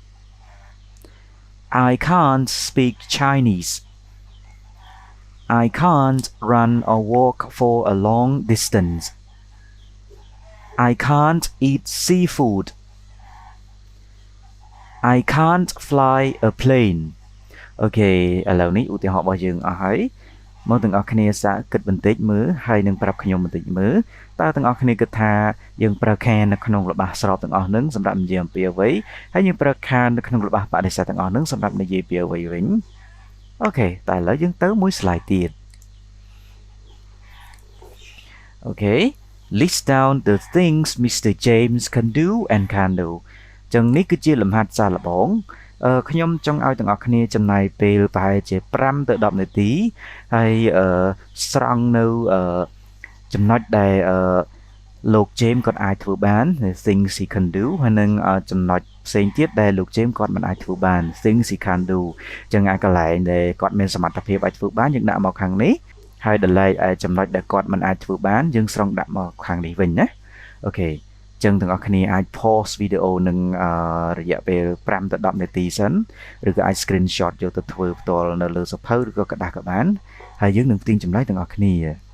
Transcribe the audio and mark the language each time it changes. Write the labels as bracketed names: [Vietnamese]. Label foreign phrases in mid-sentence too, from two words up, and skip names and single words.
[English] I can't speak Chinese. I can't run or walk for a long distance. I can't eat seafood.I can't fly a plane [Khmer] អូខេឥឡូវនេះឧទាហរណ៍របស់យើងអស់ហើយមក ទាំងអស់គ្នាសាកគិតបន្តិចមើលហើយនឹងប្រាប់ខ្ញុំបន្តិចមើលតើទាំងអស់គ្នាគិតថាយើងប្រើ can នៅក្នុងល្បះស្របទាំងអស់ហ្នឹងសម្រាប់និយាយអំពីអ្វីហើយយើងប្រើ can't នៅក្នុងល្បះបដិសេធទាំងអស់ហ្នឹងសម្រាប់និយាយពីអ្វីវិញអូខេតែឥឡូវយើងទៅមួយ slide ទៀតអូខេ [English] list down the things Mr. [Khmer] James [English] can do and can't do [Khmer] ចឹងនេះគឺជាលំហាត់សារល្បងខ្ញុំចង់ឲ្យទាំងអស់គ្នាចំណាយពេលប្រហែលជា5ទៅ10នាទីហើយស្រង់នៅចំណុច ដែលលោក James គាត់អាចធ្វើបាន [English] things he can do [Khmer] ហើយនឹងចំណុចផ្សេងទៀតដែលលោក James គាត់មិនអាចធ្វើបាន [English] things he can't do [Khmer] ចឹងកន្លែងដែលគាត់មានសមត្ថភាពអាចធ្វើបានយើងដាក់មកខាងនេះហើយដល់ឡែកចំណុចដែលគាត់មិនអាចធ្វើបានយើងស្រង់ដាក់មកខាងនេះវិញណាអូខេចឹងទាំងអស់គ្នាអាច pause វីដេអូនឹងរយៈពេល5ទៅ10នាទីសិនឬក៏អាច screenshot យកទៅធ្វើផ្ទាល់នៅលើសភៅឬក៏กระดาษក៏បានហើយយើងនឹងផ្ទៀងចម្លើយទាំងអស់គ្នា